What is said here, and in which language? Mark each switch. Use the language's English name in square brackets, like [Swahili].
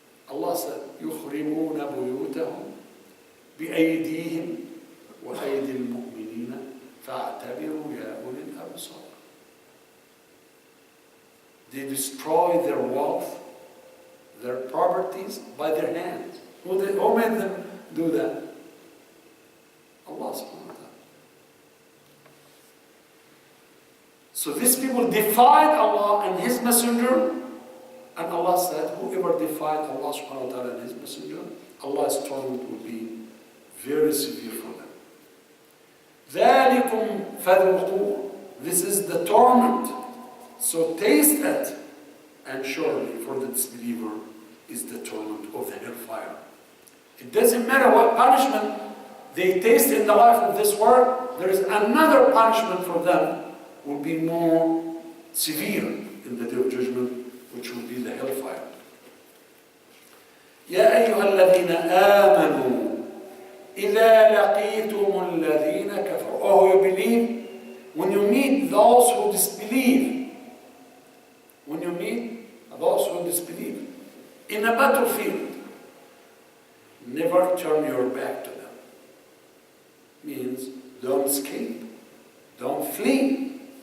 [English] Allah said, [Arabic] يُخْرِبُونَ بُيُوتَهُمْ بِأَيْدِيهِمْ وَأَيْدِي الْمُؤْمِنِينَ فَاعْتَبِرُوا يَا أُولِي الْأَبْصَارِ. [English] They destroy their wealth, their properties by their hands. Who made them do that? Allah subhanahu wa ta'ala. So these people defied Allah and His Messenger, and Allah said, whoever defied Allah subhanahu wa ta'ala and His Messenger, Allah's torment will be very severe for them. [Arabic] ذَلِكُمْ فَذُوقُوا. [English] This is the torment. So taste it. And surely for the disbeliever is the torment of the hellfire. It doesn't matter what punishment they taste in the life of this world, there is another punishment for them, will be more severe in the day of judgment, which will be the hellfire. [Arabic] يا أيها الذين آمنوا إذا لقيتم الذين كفروا. [English] Oh, you believe? When you meet those who disbelieve, when you meet those who disbelieve in a battlefield, never turn your back to them. Means don't escape, don't flee.